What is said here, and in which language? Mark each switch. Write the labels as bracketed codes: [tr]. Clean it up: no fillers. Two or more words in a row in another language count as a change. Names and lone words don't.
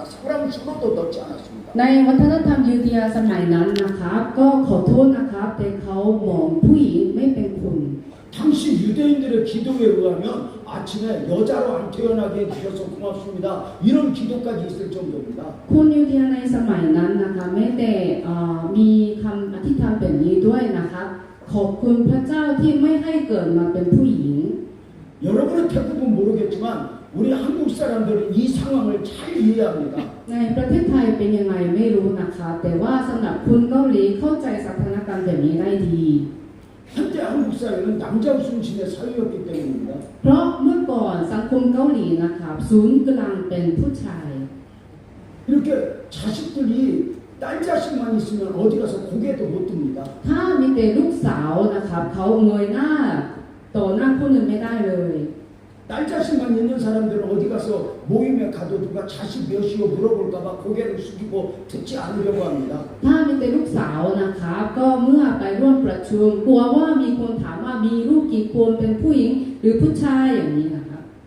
[ko] 사람 수로도 넣지 않았습니다. [th] ในวัฒนธรรมยูเดียสมัยนั้นนะครับก็ขอโทษนะครับแต่เขามองผู้หญิงไม่เป็นคุณ [ko] 당시 유대인들의 기도에 의하면 아침에 여자로 안 태어나게 해주셔서 고맙습니다. 이런 기도까지 있을 정도입니다. [th] คนยูเดียในสมัยนั้นนะคะแม้แต่มีคำอธิษฐานแบบนี้ด้วยนะคะขอบคุณพระเจ้าที่ไม่ให้เกิดมาเป็นผู้หญิง [ko] 여러분은 대부분 모르겠지만 우리 한국 사람들은 이 상황을 잘 이해합니다. [th] ในประเทศไทยเป็นยังไงไม่รู้นะคะแต่ว่าสำหรับคุณเกาหลีเข้าใจสถานการณ์แบบนี้ได้ดี [ko] 현재 한국 사회는 남자 중심의 사회였기 때문입니다. [th] เพราะเมื่อก่อนสังคมเกาหลีนะครับศูนย์กลางเป็นผู้ชาย [ko] 이렇게 자식들이 딸 자식만 있으면 어디 가서 고개도 못 듭니다. [th] ถ้ามีแต่ลูกสาวนะครับเขาเงยหน้าต่อหน้าคนอื่นไม่ได้เลย [ko] 딸 자식만 있는 사람들은 어디 가서 모임에 가도 누가 자식 몇이요 물어볼까봐 고개를 숙이고 듣지 않으려고 합니다. [th] ถ้ามีแต่ลูกสาวนะครับก็เมื่อไปร่วมประชุมกลัวว่ามีคนถามว่ามีลูกกี่คนเป็นผู้หญิงหรือผู้ชายอย่างนี้นะครับ